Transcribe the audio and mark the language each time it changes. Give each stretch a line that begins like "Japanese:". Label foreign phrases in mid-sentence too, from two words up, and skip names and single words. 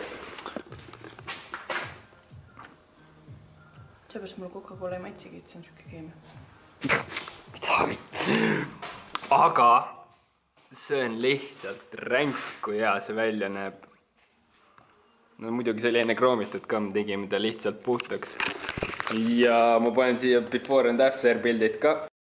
Estonian: Seepärast mul Coca-Cola ei maitsegi, et see on siuke keemia. Aga see on lihtsalt ränk, kui hea see välja näeb. No muidugi see oli enne kroomitud ka, me tegime ta lihtsalt puhtaks. Ja ma panen siia
English: before and after
Estonian: pildid ka.